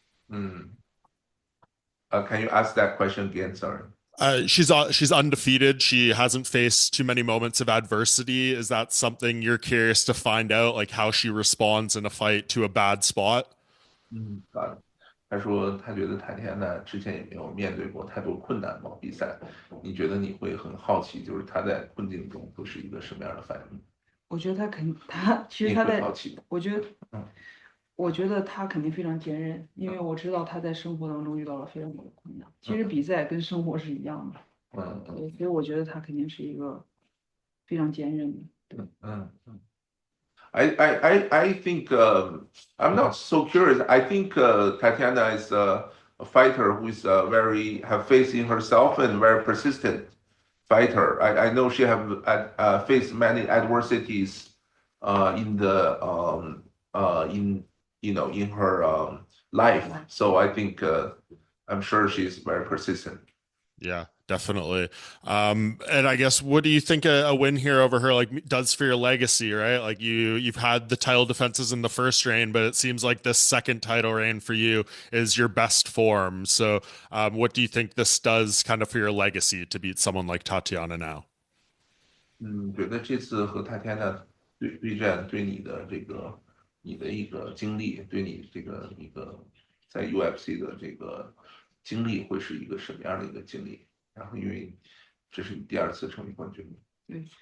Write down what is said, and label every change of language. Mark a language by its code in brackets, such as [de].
[en] Mm. Can you ask that question again? Sorry. She's undefeated. She hasn't faced too many moments of adversity. Is that something you're curious to find out, like how she responds in a fight to a bad spot? [zh] 好的。他说他觉得塔天娜之前也没有面对过太多困难嘛，比赛。你觉得你会很好奇，就是他在困境中会是一个什么样的反应？我觉得他其实你他在会好奇吗？我觉得嗯我觉得他肯定非常坚韧，因为我知道他在生活当中遇到了非常多的困难。其实比赛跟生活是一样的，嗯所以我觉得他肯定是一个非常坚韧的。对，嗯。 [en] I think I'm not so curious. I think Tatiana is a fighter who is very have faith in herself and very persistent fighter. I know she have faced many adversities in the in in her life. So I think I'm sure she's very persistent. Yeah, definitely. And I guess what do you think a win here over her like does for your legacy, right? Like you've had the title defenses in the first reign, but it seems like this second title reign for you is your best form. So, what do you think this does kind of for your legacy to beat someone like Tatiana now? [zh] 觉得这次和泰天的对战对你的一个经历，对你这个一个在 UFC 的这个经历会是一个什么样的一个经历？然后因为这是你第二次成为冠军，对，